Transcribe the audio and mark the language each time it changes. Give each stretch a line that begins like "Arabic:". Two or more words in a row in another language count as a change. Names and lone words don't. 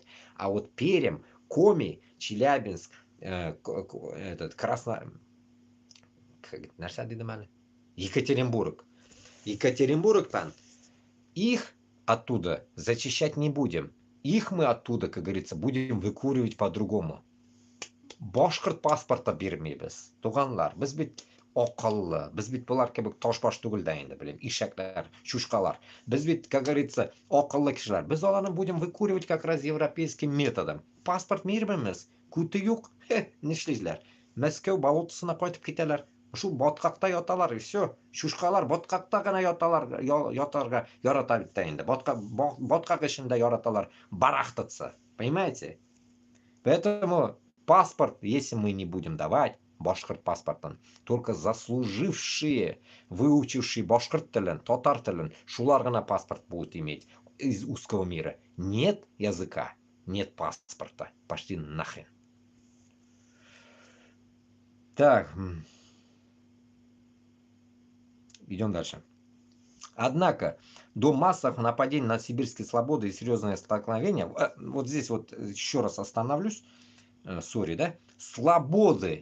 Russian: А вот Пермь, Коми, Челябинск, этот Екатеринбург. Екатеринбург-то их оттуда зачищать не будем. Их мы оттуда, как говорится, будем выкуривать по-другому.
Tatar: Башкорт паспорта бирмейбез. Туганлар, без бит акыллы, без бит булар кебек ташбаш түгел дә инде, белем, ишәкләр, чушкалар. Без бит,
Russian: как говорится,
Tatar: акыллы кешеләр. Без аларны
Russian: будем выкуривать как раз европейским методом.
Tatar: Паспорт бирмәмез. Күте юк. Нишлиләр? Мәскәү болотосына кайтып китәләр. Шул баткакта яталар,
Russian: и все.
Tatar: Чушкалар баткакта гына яталар, ятарга ярата бит инде. Баткак эчендә яраталар барахтаться.
Russian: Понимаете? Поэтому паспорт, если мы не будем давать,
Tatar: башкорт паспортын,
Russian: только заслужившие, выучившие
Tatar: башкорт телен, татар телен, шулар гына паспорт
Russian: будут иметь из узкого мира. Нет языка, нет паспорта. Пошли нахрен. Так, идем дальше. Однако до массовых нападений на сибирские слободы и серьезное столкновение, вот здесь вот еще раз остановлюсь, сори, да, слободы.